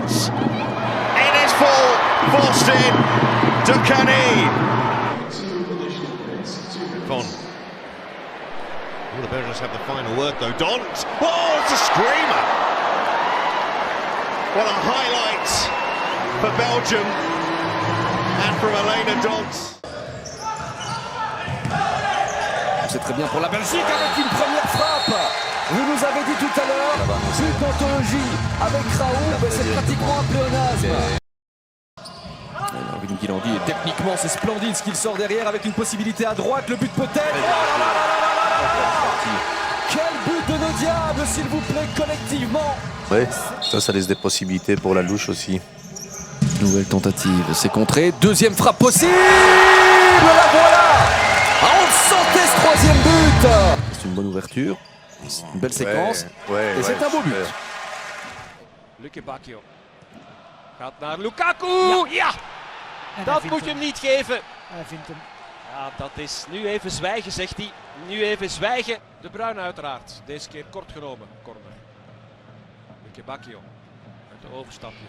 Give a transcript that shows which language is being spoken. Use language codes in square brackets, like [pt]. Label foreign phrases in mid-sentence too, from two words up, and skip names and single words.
[en] It is full, forced in, Ducani. Von. The Belgians have the final word though. Dont! Oh, it's a screamer! What a highlight for Belgium and from Elena Dont. [fr] C'est très bien pour la Belgique avec une première frappe. Vous nous avez dit tout à l'heure, une anthologie avec Raoult, c'est pratiquement un pléonasme. Vinny Guilandi, et techniquement c'est splendide ce qu'il sort derrière avec une possibilité à droite, le but peut-être. Quel but de nos diables, s'il vous plaît, collectivement. Ouais, ça laisse des possibilités pour la louche aussi. Nouvelle tentative, c'est contré. Deuxième frappe possible. La voilà. On sentait ce troisième but. C'est une bonne ouverture. C'est une belle séquence. Et c'est un beau but. [nl] Luke Bacchio gaat naar Lukaku. Ja, dat moet je hem niet geven. Hij vindt hem. Ja, dat is nu even zwijgen, zegt hij. Nu even zwijgen. De Bruyne uiteraard. Deze keer kort genomen. Corner. Luke Bacchio. Met de overstapjes.